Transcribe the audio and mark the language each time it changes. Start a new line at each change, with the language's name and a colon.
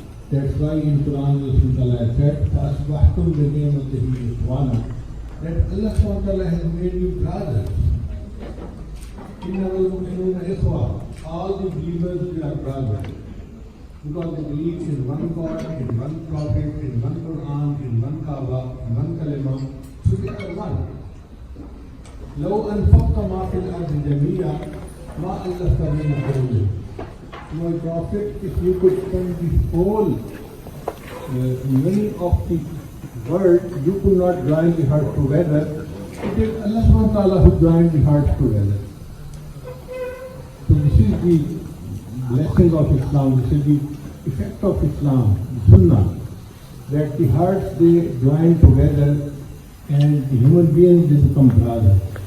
English: That's why in Quran Allah subhanahu wa ta'ala said,
Arabic: فَأَصْبَحْتُمْ بِنِعْمَتِهِ إِخْوَانًا,
English: that Allah subhanahu wa ta'ala has made you brothers.
Arabic: إِنَّمَا الْمُؤْمِنُونَ إِخْوَةٌ,
English: all the believers, they are brothers. Because they believe in one God, in one Prophet, in one Quran, in one Kaaba, in one Kalima, so they are one.
Arabic: لو أنفقت ما في الأرض جميعا ما ألفت بين قلوبهم.
English: My Prophet, if you could spend the whole money of the world, you could not join the heart together. It is Allah subhanahu wa ta'ala who joined the hearts together. So this is the blessing of Islam, this is the effect of Islam, the Sunnah, that the hearts, they join together and the human beings, they become brothers.